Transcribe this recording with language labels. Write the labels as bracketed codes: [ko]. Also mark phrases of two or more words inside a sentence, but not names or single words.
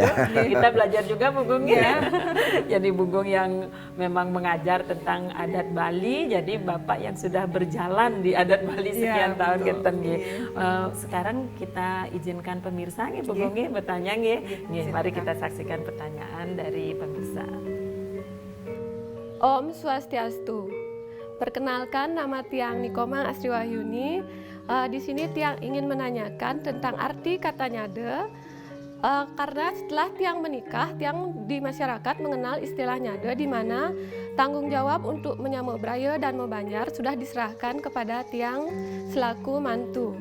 [id] Kita belajar juga Bu Gong Jadi Bu Gong yang memang mengajar tentang adat Bali, jadi Bapak yang sudah berjalan di adat Bali sekian tahun gitu. Sekarang kita izinkan pemirsa Bu Gong bertanya mari kita saksikan pertanyaan dari pemirsa. Om Swastiastu. Perkenalkan, nama Tiang Nikomang Asri Wahyuni. Di sini Tiang ingin menanyakan tentang arti kata nyade. Karena setelah Tiang menikah, Tiang di masyarakat mengenal istilah nyade, di mana tanggung jawab untuk menyambut braya dan membanjar sudah diserahkan kepada Tiang selaku mantu.